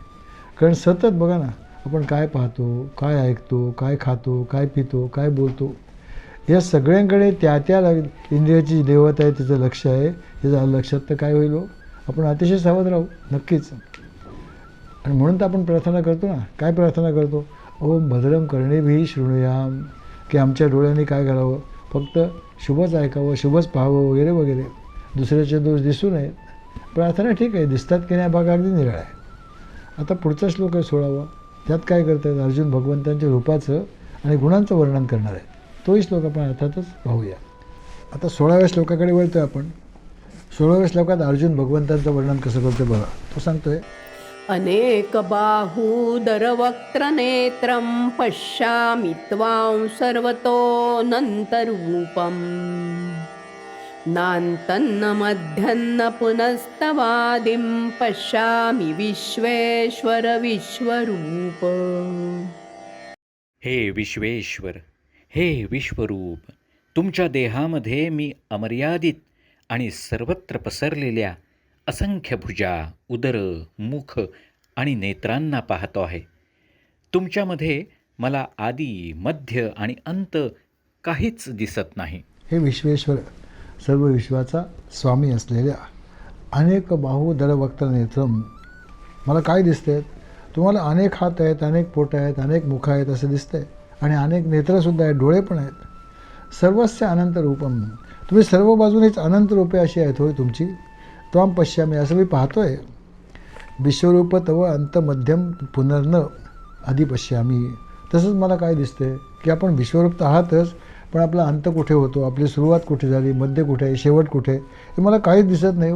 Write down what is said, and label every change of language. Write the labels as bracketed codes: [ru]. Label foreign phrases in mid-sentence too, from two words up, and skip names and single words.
[mr] कारण सतत बघा ना, आपण काय पाहतो, काय ऐकतो, काय खातो, काय पितो, काय बोलतो, या सगळ्यांकडे त्या इंद्रियाची देवता आहे, तिचं लक्ष आहे. हे झालं लक्षात तर काय होईल हो, आपण अतिशय सावध राहू नक्कीच. आणि म्हणून तर आपण प्रार्थना करतो ना. काय प्रार्थना करतो? [sa] ओम भद्रम कर्णेभिः शृणुयाम, [mr] की आमच्या डोळ्यांनी काय करावं, फक्त शुभच ऐकावं, शुभच पाहावं वगैरे वगैरे, दुसऱ्याचे दोष दिसू नयेत. प्रार्थना ठीक आहे, दिसतात की नाही भाग अगदी निराळा आहे. आता पुढचा श्लोक आहे 16वा. त्यात काय करतात? अर्जुन भगवंतांच्या रूपाचं आणि गुणांचं वर्णन करणार आहे. तोही श्लोक आपण अर्थातच पाहूया. आता 16व्या श्लोकाकडे वळतो आपण. 16व्या श्लोकात अर्जुन भगवंतांचं वर्णन कसं करतो बघा. तो सांगतोय, [sa] अनेकबाहूदरवक्त्रनेत्रं पश्यामि त्वां सर्वतोऽनन्तरूपम् नान्तन्न मध्यन्न पुनस्तवादिं पश्यामि विश्वेश्वर विश्वरूप. [mr] हे विश्वेश्वर, हे विश्वरूप, तुमच्या देहामध्ये मी अमर्यादित आणि सर्वत्र पसरलेल्या असंख्य भुजा, उदर, मुख आणि नेत्रांना पाहतो आहे. तुमच्यामध्ये मला आदी, मध्य आणि अंत काहीच दिसत नाही. हे विश्वेश्वर, सर्व विश्वाचा स्वामी असलेल्या [sa] अनेक बाहू दरवक्त्र नेत्रम, [mr] मला काय दिसतंय? तुम्हाला अनेक हात आहेत, अनेक पोट आहेत, अनेक मुख आहेत असं दिसतंय आणि अनेक नेत्रंसुद्धा आहेत, डोळे पण आहेत. [sa] सर्वस्य अनंत रूपम, [mr] तुम्ही सर्व बाजूनेच अनंत रूपे अशी आहेत होय तुमची. [sa] त्वाम पश्यामी, [mr] असं मी पाहतोय. [sa] विश्वरूप तव अंत मध्यम पुनर्न आधी पश्यामी. [mr] तसंच मला काय दिसतंय की आपण विश्वरूप तर आहातच, पण आपला अंत कुठे होतो, आपली सुरुवात कुठे झाली, मध्य कुठे आहे, शेवट कुठे, हे मला काहीच दिसत नाही.